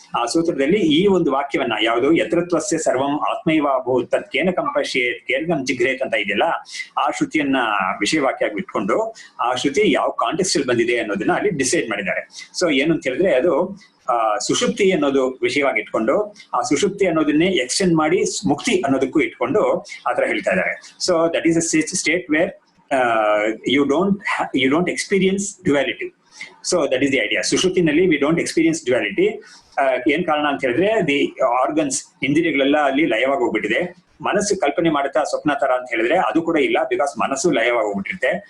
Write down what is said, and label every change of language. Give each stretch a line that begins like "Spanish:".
Kannada: ಆ ಸೂತ್ರದಲ್ಲಿ ಈ ಒಂದು ವಾಕ್ಯವನ್ನ ಯಾವುದು
Sanskrit: ಯತ್ರತ್ವಸ್ಯ ಸರ್ವಂ ಆತ್ಮೈವಾಭೂತ್ ತತ್ಕೇನ ಕಂಪಶ್ಯೇತ್ ಕೇನ ಜಿಘ್ರೇತ್
Kannada: ಅಂತ ಇದೆಯಲ್ಲ, ಆ ಶ್ರುತಿಯನ್ನ ವಿಷಯವಾಕ್ಯ ಇಟ್ಕೊಂಡು ಆ ಶ್ರುತಿ ಯಾವ ಕಾಂಟೆಕ್ಸ್ಟ್ ಅಲ್ಲಿ ಬಂದಿದೆ ಅನ್ನೋದನ್ನ ಅಲ್ಲಿ ಡಿಸೈಡ್ ಮಾಡಿದ್ದಾರೆ. ಸೊ ಏನು ಅಂತ ಹೇಳಿದ್ರೆ ಅದು ಸುಷುಪ್ತಿ ಅನ್ನೋದು ವಿಷಯವಾಗಿ ಇಟ್ಕೊಂಡು ಆ ಸುಷುಪ್ತಿ ಅನ್ನೋದನ್ನೇ ಎಕ್ಸ್ಟೆಂಡ್ ಮಾಡಿ ಮುಕ್ತಿ ಅನ್ನೋದಕ್ಕೂ ಇಟ್ಕೊಂಡು ಆತರ ಹೇಳ್ತಾ ಇದ್ದಾರೆ.
English: So that is a state where you don't experience duality. So that is the idea. ಸುಷುಪ್ತಿನಲ್ಲಿ we don't experience duality.
Kannada: ಏನ್ ಕಾರಣ ಅಂತ ಹೇಳಿದ್ರೆ ದಿ ಆರ್ಗನ್ಸ್, ಇಂದ್ರಿಯಗಳೆಲ್ಲ ಅಲ್ಲಿ ಲಯವಾಗಿ ಹೋಗ್ಬಿಟ್ಟಿದೆ. ಮನಸ್ಸು ಕಲ್ಪನೆ ಮಾಡುತ್ತಾ ಸ್ವಪ್ನ ತರ ಅಂತ ಹೇಳಿದ್ರೆ ಅದು ಕೂಡ ಇಲ್ಲ, ಬಿಕಾಸ್ ಮನಸ್ಸು ಲಯವಾಗಿ ಹೋಗ್ಬಿಟ್ಟಿರುತ್ತೆ.